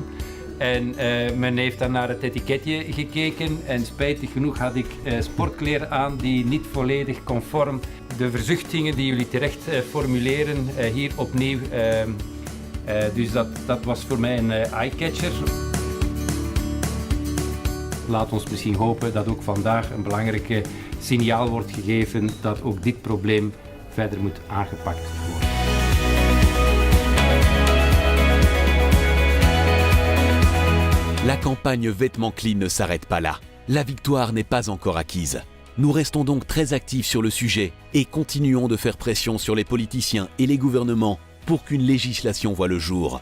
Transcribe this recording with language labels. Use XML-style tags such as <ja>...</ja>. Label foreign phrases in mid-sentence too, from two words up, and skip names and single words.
<nl>En men heeft dan naar het etiketje gekeken en spijtig genoeg had ik sportkleren aan die niet volledig conform de verzuchtingen die jullie terecht formuleren hier opnieuw. Dus dat was voor mij een eye-catcher. Laat ons misschien hopen dat ook vandaag een belangrijke signaal wordt gegeven dat ook dit probleem verder moet aangepakt worden.</nl> <fr>La campagne Vêtements Clean ne s'arrête pas là. La victoire n'est pas encore acquise. Nous restons donc très actifs sur le sujet et continuons de faire pression sur les politiciens et les gouvernements pour qu'une législation voie le jour.</fr>